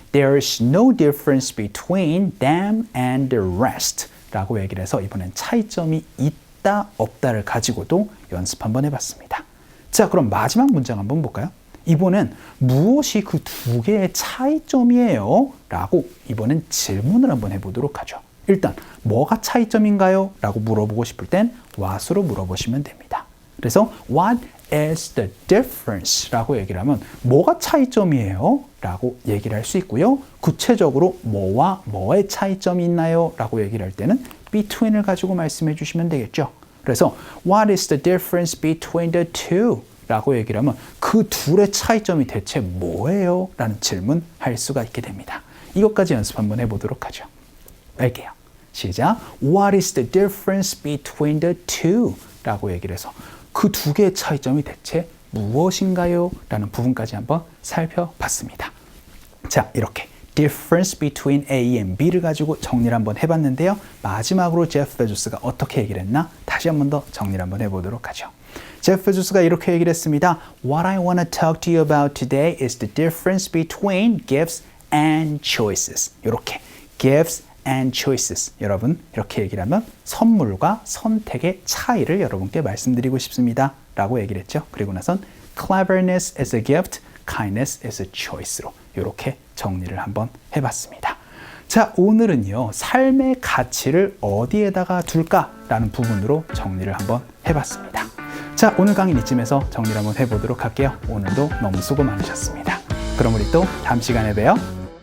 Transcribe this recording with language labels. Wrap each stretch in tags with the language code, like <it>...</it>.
<en>There's no difference between them and the rest</en> <ko>라고 얘기를 해서 이번엔 차이점이 있다 없다를 가지고도 연습 한번 해봤습니다. 자, 그럼 마지막 문장 한번 볼까요? 이번엔 무엇이 그 두 개의 차이점이에요? 라고 이번엔 질문을 한번 해보도록 하죠. 일단 뭐가 차이점인가요? 라고 물어보고 싶을 땐 what으로 물어보시면 됩니다. 그래서</ko> <en>what is the difference?</en> <ko>라고 얘기를 하면 뭐가 차이점이에요? 라고 얘기를 할 수 있고요. 구체적으로 뭐와 뭐의 차이점이 있나요? 라고 얘기를 할 때는 between을 가지고 말씀해 주시면 되겠죠.</ko> <en>그래서 what is the difference between the two?</en> <ko>라고 얘기를 하면 그 둘의 차이점이 대체 뭐예요? 라는 질문 할 수가 있게 됩니다. 이것까지 연습 한번 해보도록 하죠. 할게요. 시작.</ko> <en>What is the difference between the two?</en> <ko>라고 얘기를 해서 그 두 개의 차이점이 대체 무엇인가요? 라는 부분까지 한번 살펴봤습니다. 자, 이렇게</ko> <en>difference between A and B</en> <ko>를 가지고 정리를 한번 해봤는데요. 마지막으로 제프 베조스가 어떻게 얘기를 했나? 다시 한번 더 정리를 한번 해보도록 하죠. 제프 베조스가 이렇게 얘기를 했습니다.</ko> <en>What I want to talk to you about today is the difference between gifts and choices.</en> <ko>이렇게</ko> <en>gifts and choices.</en> <ko>여러분 이렇게 얘기를 하면 선물과 선택의 차이를 여러분께 말씀드리고 싶습니다. 라고 얘기를 했죠. 그리고 나선</ko> <en>cleverness is a gift, kindness is a choice로</en> <ko>이렇게 정리를 한번 해봤습니다. 자, 오늘은요. 삶의 가치를 어디에다가 둘까라는 부분으로 정리를 한번 해봤습니다. 자, 오늘 강의는 이쯤에서 정리를 한번 해보도록 할게요. 오늘도 너무 수고 많으셨습니다. 그럼 우리 또 다음 시간에 봬요.</ko>